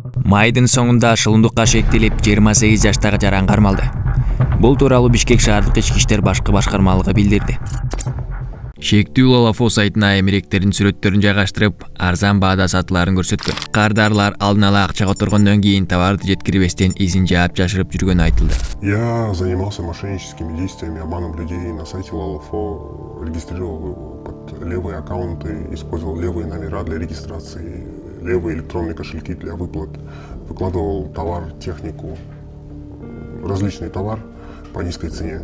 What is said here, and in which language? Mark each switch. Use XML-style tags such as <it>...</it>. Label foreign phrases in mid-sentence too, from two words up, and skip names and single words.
<ky>Майдын соңунда шылымдыкка шектелип 28 жаштагы жаран кармалды. Бул тууралуу Бишкек шаардык ички иштер башкы башкармалыгы билдирди. Шектүү Лалафо сайтына эмеректердин сүрөттөрүн жайгаштырып, арзан баада сатыларын көрсөткөн. Кардарлар алдын ала акча которгондон кийин товарды жеткирбестен изин жаап жашырып жүргөнү айтылды.</ky> <ru>Я занимался мошенническими действиями, обманом людей на сайте Лалафо, регистрировал под левые аккаунты, использовал левые номера для регистрации, левые электронные кошельки для выплат, выкладывал товар, технику, различный товар по низкой цене.</ru>